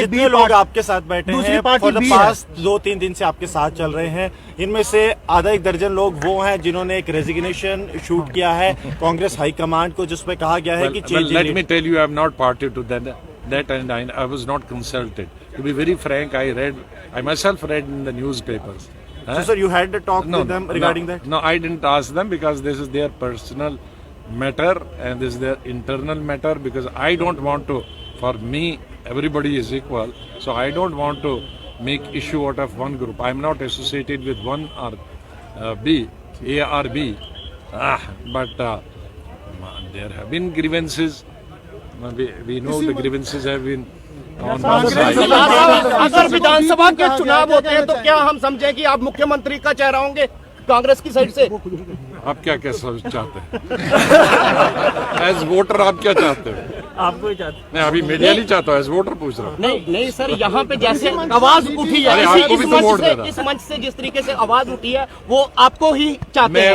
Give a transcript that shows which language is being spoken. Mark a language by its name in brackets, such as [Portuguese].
[Hindi] जितने लोग आपके साथ बैठे हैं [English] for the past [Hindi] 2-3 दिन से आपके साथ चल रहे हैं, इनमें से आधा 1 दर्जन लोग वो हैं जिन्होंने एक रेजिग्नेशन शूट किया है कांग्रेस हाईकमांड को, जिसमें कहा गया है कि [English] Let me tell you, I am not party to that and I was not consulted. To be very frank, I myself read in the newspapers. So sir, you had a talk with them regarding that? No, I didn't ask them because this is their personal matter and this is their internal matter, because I don't want to, for me, everybody is equal. So I don't want to make issue out of one group. I'm not associated with one or A or B. But there have been grievances. We know the grievances have been on one side. [Hindi] अगर विधानसभा के चुनाव होते हैं तो क्या हम समझें कि आप मुख्यमंत्री का चेहरा होंगे कांग्रेस की साइड से? आप क्या चाहते हैं? [English] as voter [Hindi] आप क्या चाहते हो? आपको ही चाहते? मैं अभी मीडिया नहीं चाहता हूँ, [English] as voter [Hindi] पूछ रहा हूँ। नहीं सर, यहाँ पे जैसे आवाज उठी है, इस मंच से जिस तरीके से आवाज उठी है, वो आपको ही चाहते हैं।